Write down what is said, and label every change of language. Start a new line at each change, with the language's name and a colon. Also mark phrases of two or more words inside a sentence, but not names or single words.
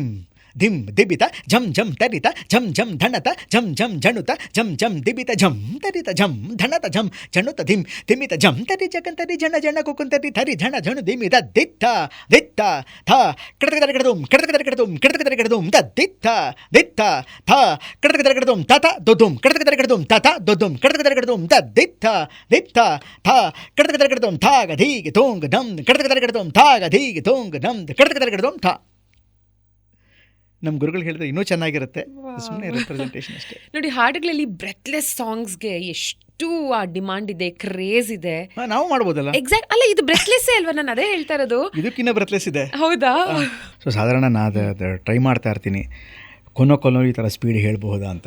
Kannada: ಧಿಂ ದಿಬಿತ ಝಂ ಝಂ ತರಿತ ಝಂ ಝಂ ಧಣತ ಝಂ ಝಂ ಝಣುತ ಝಂ ಝಂ ದಿಬಿತ ಝಂ ತರಿತ ಝಂ ಧಣತ ಝಂ ಝಣುತ ಧಿಂ ದಿಮಿತ ಝಂ ತರಿ ಜಗಂತರಿ ಜಣ ಜಣ ಕುಕುಂತರಿ ಥರಿ ಝಣ ಝಣು ದಿಮಿತ ದಿತ್ತ ದಿತ್ತ ಥ ಕಡತಕದರ ಕಡದುಂ ಕಡತಕದರ ಕಡದುಂ ಕಡತಕದರ ಕಡದುಂ ದ ದಿತ್ತ ದಿತ್ತ ಥ ಕಡತಕದರ ಕಡದುಂ ತತ ದೊದುಂ ಕಡತಕದರ ಕಡದುಂ ತತ ದೊದುಂ ಕಡತಕದರ ಕಡದುಂ ದ ದಿತ್ತ ದಿತ್ತ ಥ ಕಡತಕದರ ಕಡದುಂ ಥಾಗ ಧೀಗೆ ತೋಂಗ ದಂ ಕಡತಕದರ ಕಡದುಂ ಥಾಗ ಧೀಗೆ ತೋಂಗ ದಂ ಕಡತಕದರ ಕಡದುಂ ಥ. ನಮ್ಮ ಗುರುಗಳು ಹೇಳಿದ್ರೆ ಇನ್ನೂ ಚೆನ್ನಾಗಿರುತ್ತೆ. ಸುಮ್ಮನೆ ರೆಪ್ರೆಸೆಂಟೇಷನ್ ಅಷ್ಟೇ. ನೋಡಿ, ಹಾಡುಗಳಲ್ಲಿ
English: breathless songs
Kannada: ಎಷ್ಟು ಡಿಮಾಂಡ್ ಇದೆ, ಕ್ರೇಜ್ ಇದೆ. ನಾವು ಮಾಡ್ಬೋದಲ್ಲ. ಎಕ್ಸಾಕ್ಟ್ ಅಲ್ಲ, ಇದು ಬ್ರೆತ್ಲೆಸ್ಸೇ ಅಲ್ವಾ? ನಾನು ಅದೇ ಹೇಳ್ತಾ ಇರೋದು. ಇದಕ್ಕಿನ್ನ ಬ್ರೆತ್ಲೆಸ್ ಇದೆ. ಹೌದಾ? ಸೊ ಸಾಧಾರಣ ನಾನು ಟ್ರೈ ಮಾಡ್ತಾ ಇರ್ತೀನಿ ಕೊನ್ನೋ ಈ ಥರ ಸ್ಪೀಡ್ ಹೇಳ್ಬಹುದಾ ಅಂತ.